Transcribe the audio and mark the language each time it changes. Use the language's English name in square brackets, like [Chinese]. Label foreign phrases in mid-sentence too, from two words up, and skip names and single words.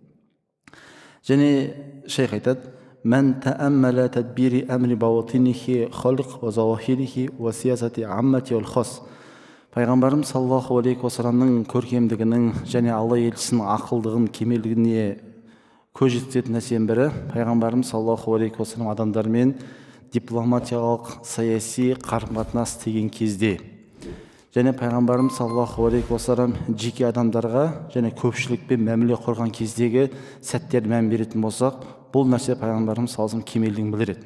[Kazakh] Және шейх айтады: [Arabic] «من تأمل تدبير أمر بواطن الخلق وظواهره وسياسة العامة والخاص». [Kazakh] Пайғамбарымыз [Arabic] صلى الله عليه وسلم [Kazakh] көркемдігінің және Алла елшісінің ақылдығын, кемелдігіне көз жеткізетін нәрсенің бірі, пайғамбарымыз [Arabic] صلى الله عليه وسلم [Kazakh] адамдармен дипломатиялық, саяси қарым-қатынас деген кезде, және пайғамбарымыз [Arabic] صلى الله عليه وسلم [Kazakh] жеке адамдарға және көпшілікпен мәміле құрған кездегі сәттер мән беретін болсақ, бұл нәрсе пайғамбарымыз [Arabic] صلى الله عليه وسلم [Kazakh] кемелдігін білдіреді.